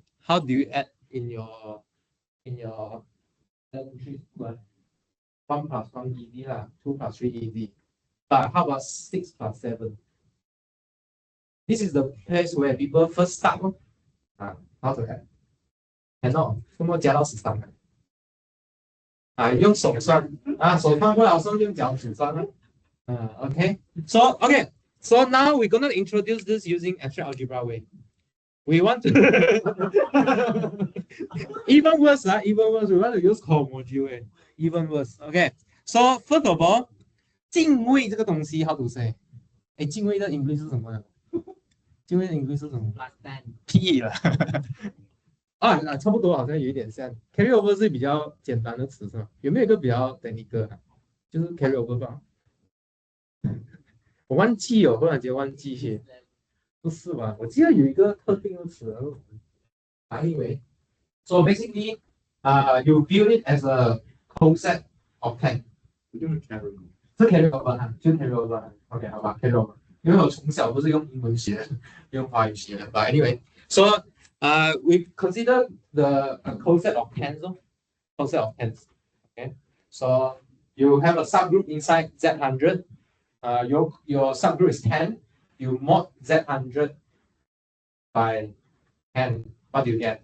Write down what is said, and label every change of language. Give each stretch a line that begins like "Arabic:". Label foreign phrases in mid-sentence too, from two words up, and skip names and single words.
English: How do you add in your elementary school? 1 plus 1 easy lah, 2 plus 3 easy. But how about 6 plus 7? This is the place where people first start. How to add? Cannot.
Chinese: 怎么加到13呢？用手算手翻过来，手用脚指算。Okay.
English: So now we're gonna introduce this using abstract algebra way. We want to even worse. We want to use cohomology way. Even worse. Okay. So first of all,
Chinese: 敬畏这个东西
English: how to say？
Chinese: 敬畏的 English 是什么呢？敬畏的 English 是什么？屁了。差不多，好像有一点像
English: carry over
Chinese: 是比较简单的词是吗？有没有一个比较 technical 就是
English: carry over
Chinese: 吧？我忘记了，忽然间忘记。不是吧？ 我记得有一个特定的词。
English: Anyway, so basically, you view it as a coset of 10。
Chinese: 就是 carry。是
English: carry over
Chinese: 哈，就
English: carry over
Chinese: 哈。OK， 好吧 ，
English: carry over。
Chinese: 因为我从小都是用英文学，用华语学的。
English: But anyway，so we consider the coset of tens, coset of tens. Okay, so you have a subgroup inside Z100. Your subgroup is 10. You mod Z100 by 10. What do you get?